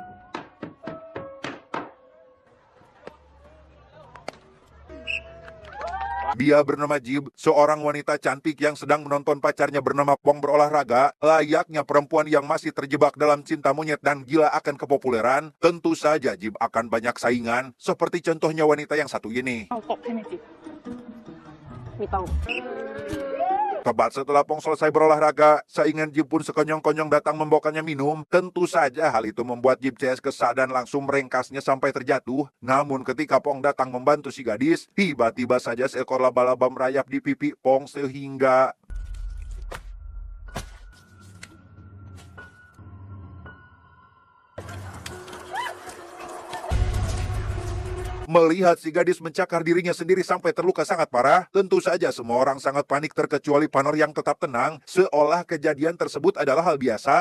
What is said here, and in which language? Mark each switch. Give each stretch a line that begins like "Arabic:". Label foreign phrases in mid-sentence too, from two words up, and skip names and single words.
Indonesian: Dia bernama Jib, seorang wanita cantik yang sedang menonton pacarnya bernama Pong berolahraga. Layaknya perempuan yang masih terjebak dalam cinta monyet dan gila akan kepopuleran, tentu saja Jib akan banyak saingan, seperti contohnya wanita yang satu ini.
Thai: เอาตบให้หน่อยจิไม่ต้อง
Indonesian: Tepat setelah Pong selesai berolahraga, saingan Jib pun sekonyong-konyong datang membawakannya minum. Tentu saja hal itu membuat Jib CS kesal dan langsung merengkasnya sampai terjatuh. Namun ketika Pong datang membantu si gadis, tiba-tiba saja seekor laba-laba merayap di pipi Pong sehingga melihat si gadis mencakar dirinya sendiri sampai terluka sangat parah, tentu saja semua orang sangat panik terkecuali Panor yang tetap tenang, seolah kejadian tersebut adalah hal biasa.